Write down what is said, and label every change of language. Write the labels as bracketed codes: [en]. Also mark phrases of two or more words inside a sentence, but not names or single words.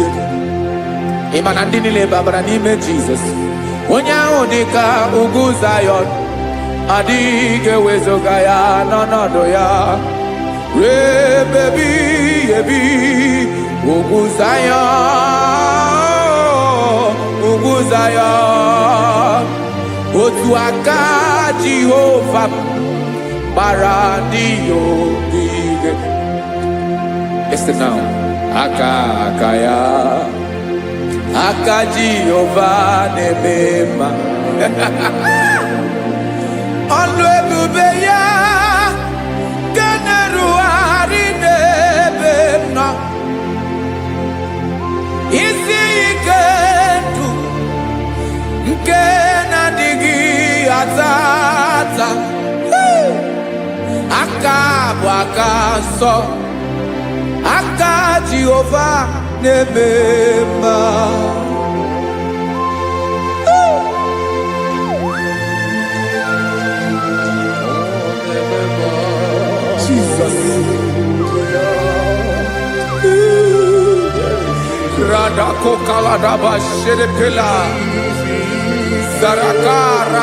[ig] Ị ma na ndị niile gbabara n'ime Jizọs, onye ahụ dị ka ugwu Zayọn, adịghị ewezuga ya n'ọnọdụ ya ruo mgbe ebighị ebi. Ugwu Zayọn, ugwu Zayọn, otu aka Jehova gbara ndị ogige. [en] Listen now, [ig] aka ya, aka Jehova na-eme mma. Ọlụ ebube ya ga na-erugharị n'ebe m nọ. Isi ike ndụ nke na-adịghị ata ata, aka bụ aka nsọ, aka Jehova na-eme mma. Radako kaladaba sherepela zarakara